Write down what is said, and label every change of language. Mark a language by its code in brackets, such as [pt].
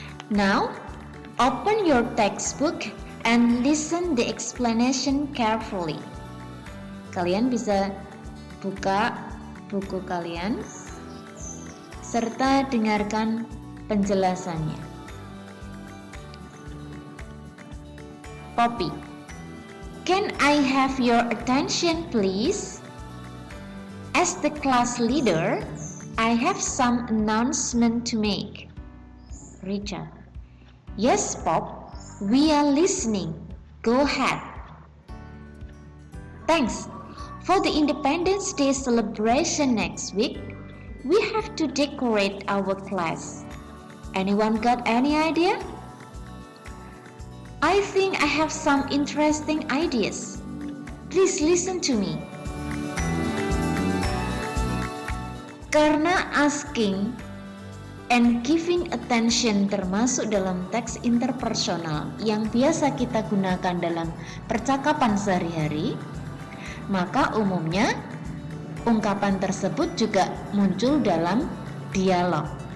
[en] Now, open your textbook and listen the explanation carefully. [id] Kalian bisa buka buku kalian serta dengarkan penjelasannya. [en] Poppy, can I have your attention please? As the class leader, I have some announcement to make. Richard, yes Pop, we are listening. Go ahead. Thanks. For the Independence Day celebration next week, we have to decorate our class. Anyone got any idea? I think I have some interesting ideas. Please listen to me. [id] Karena [en] asking and giving attention [id] termasuk dalam teks interpersonal yang biasa kita gunakan dalam percakapan sehari-hari, maka umumnya ungkapan tersebut juga muncul dalam dialog.